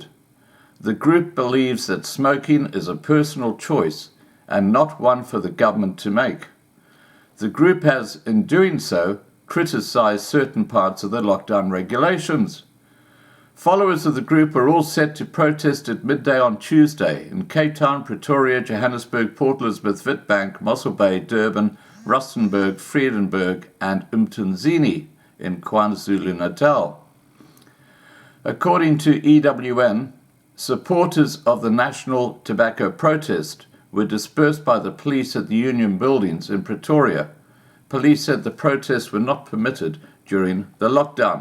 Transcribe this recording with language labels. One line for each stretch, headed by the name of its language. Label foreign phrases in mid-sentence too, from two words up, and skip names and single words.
English: The group believes that smoking is a personal choice and not one for the government to make. The group has, in doing so, criticized certain parts of the lockdown regulations. Followers of the group are all set to protest at midday on Tuesday in Cape Town, Pretoria, Johannesburg, Port Elizabeth, Witbank, Mossel Bay, Durban, Rustenburg, Vredenburg and Umthunzini in KwaZulu-Natal. According to EWN, supporters of the national tobacco protest were dispersed by the police at the Union buildings in Pretoria. Police said the protests were not permitted during the lockdown.